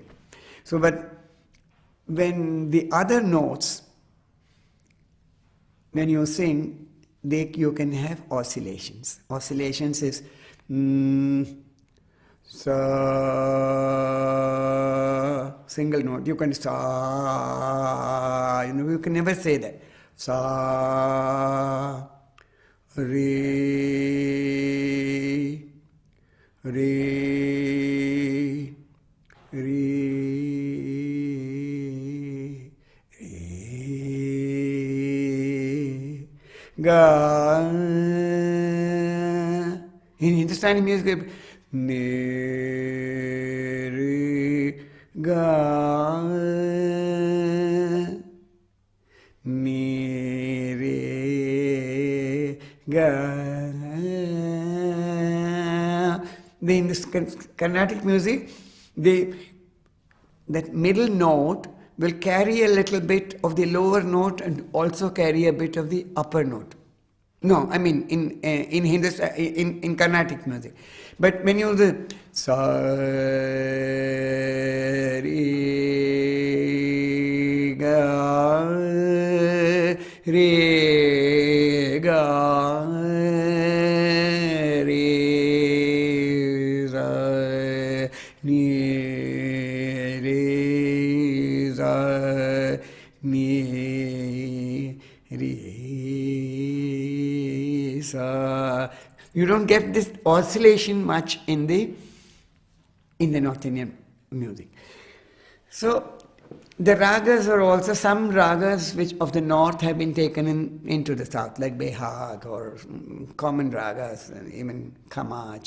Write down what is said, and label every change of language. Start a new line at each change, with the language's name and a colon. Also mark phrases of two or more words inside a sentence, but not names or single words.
English: So, but when the other notes, when you sing, you can have oscillations. Oscillations is sa, single note. You can sa, you can never say that. Sa, re, re, re, re, ga. In Hindustani music, ne re ga, ne re ga. In this Carnatic music, that middle note will carry a little bit of the lower note and also carry a bit of the upper note. No, I mean in Hindustan, in Carnatic music. But when you do sa re ga re ga re sa ni re sa ni re. You don't get this oscillation much in the North Indian music. So the ragas are also, some ragas which of the north have been taken into the south, like Behag or common ragas, even Khamaj.